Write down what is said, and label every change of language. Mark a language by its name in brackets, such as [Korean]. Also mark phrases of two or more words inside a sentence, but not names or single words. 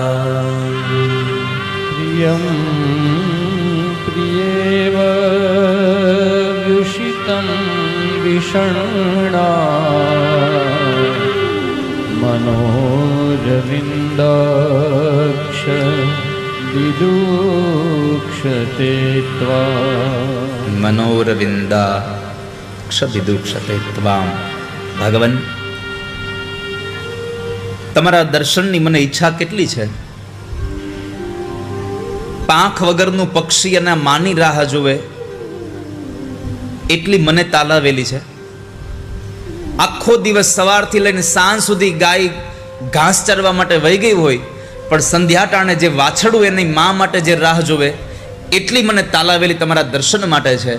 [Sanskrit] प्रियं प्रियेव व्युषितं विषण्णा मनोरविन्दाक्ष विदुक्षते त्वाम्. मनोरविन्दाक्ष विदुक्षते त्वाम्. [Gujarati] ભગવાન તમારા દર્શનની મને ઈચ્છા કેટલી છે. પાંખ વગરનું પક્ષી અને માની રાહ જોવે એટલી મને તાલાવેલી છે. આખો દિવસ સવારથી લઈને સાંજ સુધી ગાય ઘાસ ચરવા માટે વહી ગઈ હોય, પણ સંધ્યા ટાણે જે વાછડું એની મા માટે જે રાહ જોવે, એટલી મને તાલાવેલી તમારા દર્શન માટે છે.